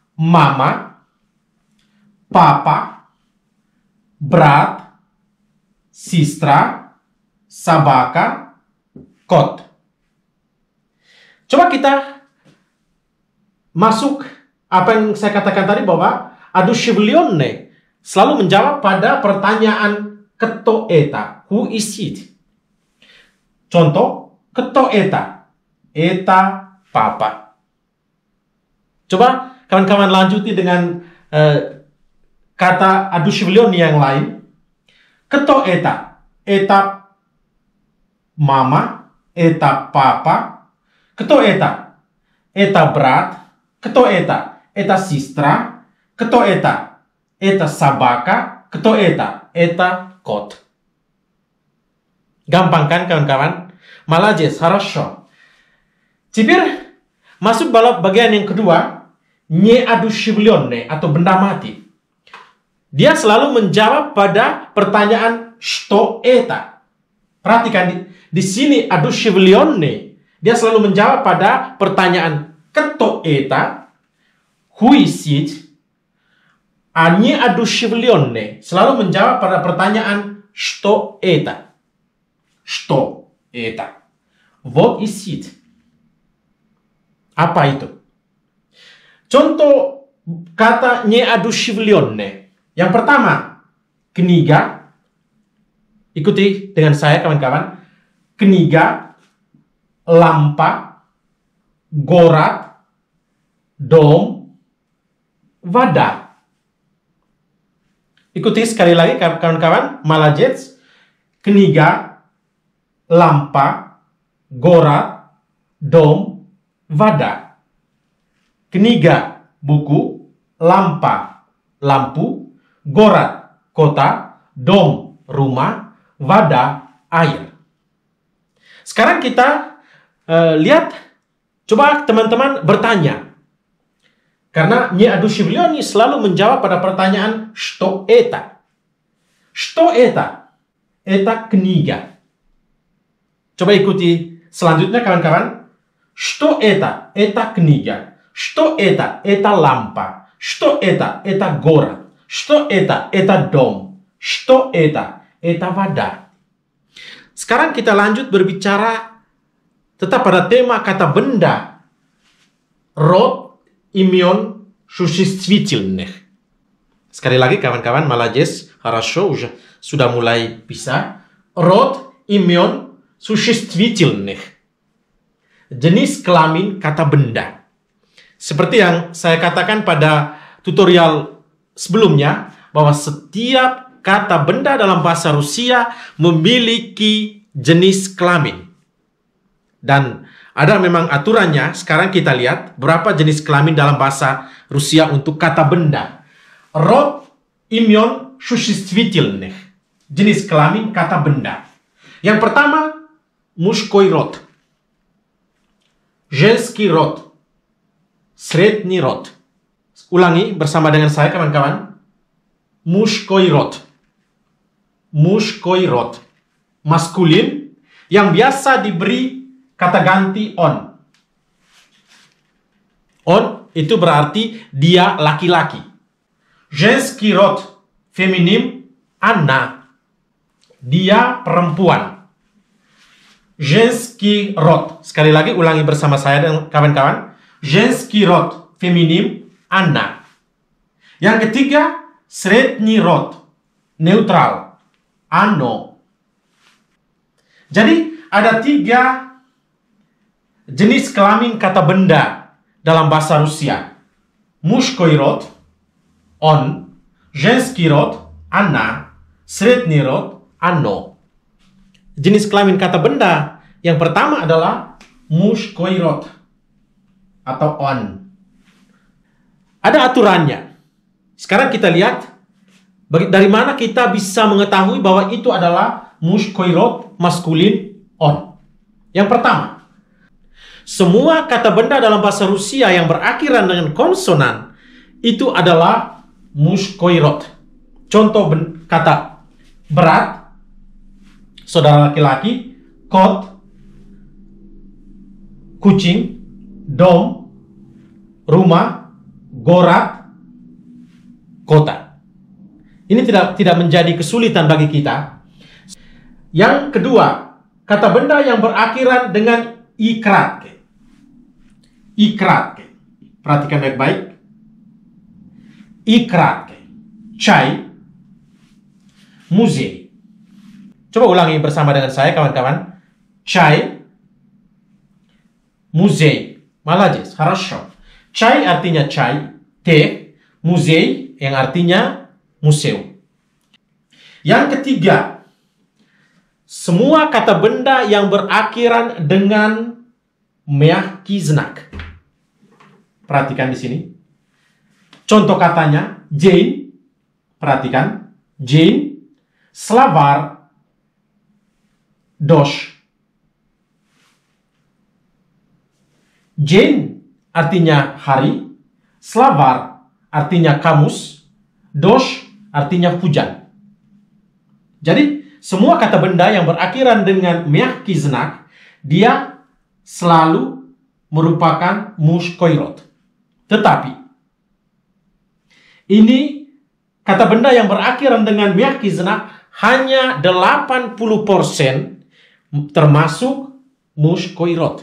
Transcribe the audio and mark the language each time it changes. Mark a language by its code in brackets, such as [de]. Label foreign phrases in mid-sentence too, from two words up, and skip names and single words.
[ru] мама, папа, брат, сестра, собака, кот. [id] Coba kita masuk apa yang saya katakan tadi bahwa одушевленный selalu menjawab pada pertanyaan [ru] кто это, [en] who is it. [id] Contoh, [ru] кто это? Это папа. [id] Coba kawan-kawan lanjuti dengan kata одушевленный yang lain. [ru] Кто это? Это мама, это папа. Кто это? Это брат. Кто это? Это сестра. Кто это? Это собака. Кто это? Это кот. [id] Gampang kan kawan-kawan? [ru] Молодец, хорошо. Теперь [id] masuk bagian yang kedua, неодушевленный atau benda mati. Dia selalu menjawab pada pertanyaan [ru] что это. [id] Perhatikan di sini одушевленный. Dia selalu menjawab pada pertanyaan [ru] кто это, [en] who is it. [ru] А неодушевленный [id] selalu menjawab pada pertanyaan [ru] что это. Что это? [en] What is it? [id] Apa itu? Contoh kata неодушевленный. Yang pertama, kniga. Ikuti dengan saya kawan-kawan. [ru] Книга, лампа, город, dom, вода. [id] Ikuti sekali lagi kawan-kawan. [ru] Молодец. Книга, лампа, город, dom, вода. Kniga, [id] buku, lampa, lampu, город, kota, dom, rumah, вода, air. Sekarang kita lihat, coba teman-teman bertanya. Karena неодушевленный selalu menjawab pada pertanyaan [ru] что это? Что это? Это книга. [id] Coba ikuti selanjutnya kawan-kawan. [ru] Что это? Это книга. Что это? Это лампа. Что это? Это город. Что это? Это дом. Что это? Это вода. [id] Sekarang kita lanjut berbicara tetap pada tema kata benda. [ru] Род имен существительных. [id] Sekali lagi kawan-kawan, [ru] молодец, хорошо, [id] sudah mulai bisa. [ru] Род имен существительных. [id] Jenis kelamin kata benda. Seperti yang saya katakan pada tutorial sebelumnya, bahwa setiap kata benda dalam bahasa Rusia memiliki jenis kelamin. Dan ada memang aturannya. Sekarang kita lihat berapa jenis kelamin dalam bahasa Rusia untuk kata benda. [ru] Род имен существительных. [id] Jenis kelamin kata benda. Yang pertama, [ru] мужской род. Женский род. Средний род. [id] Ulangi bersama dengan saya kawan-kawan. [ru] Мужской род. Мужской род. [id] Maskulin yang biasa diberi kata ganti on. On itu berarti dia laki-laki. [ru] Женский род, feminim, она. [id] Dia perempuan. [ru] Женский род. [id] Sekali lagi ulangi bersama saya dan kawan-kawan. [ru] Женский род, feminim, она. [id] Yang ketiga, [ru] средний род, neutral, оно. [id] Jadi ada 3 jenis kelamin kata benda dalam bahasa Rusia. [ru] Мужской род, он, женский род, она, средний род, оно. [id] Jenis kelamin kata benda yang pertama adalah [ru] мужской род [id] atau on. Ada aturannya. Sekarang kita lihat dari mana kita bisa mengetahui bahwa itu adalah [ru] мужской род, [id] maskulin, on. Yang pertama, semua kata benda dalam bahasa Rusia yang berakhiran dengan konsonan itu adalah [ru] мужской род. [id] Contoh kata berat, saudara laki-laki, kot, kucing, dom, rumah, Gorat, kota. Ini tidak menjadi kesulitan bagi kita. Yang kedua, kata benda yang berakhiran dengan ikrat. Ikrat. Perhatikan baik-baik. [ru] Ikrat. Chai. Muzei. [id] Coba ulangi bersama dengan saya, kawan-kawan. [ru] Chai. Muzei. Молодец, хорошо. [id] Chai artinya chai, teh. Muzei yang artinya museum. Yang ketiga, semua kata benda yang berakhiran dengan [ru] мягкий знак. [id] Perhatikan di sini. Contoh katanya, [ru] день. Perhatikan, день. Словарь, дождь. [id] День artinya hari, словарь artinya kamus, дождь artinya hujan. Jadi, semua kata benda yang berakhiran dengan [ru] мягкий знак, [id] dia selalu merupakan [ru] мужской род. [id] Tetapi, ini kata benda yang berakhiran dengan [ru] мягкий знак [id] hanya 80% termasuk [ru] мужской род.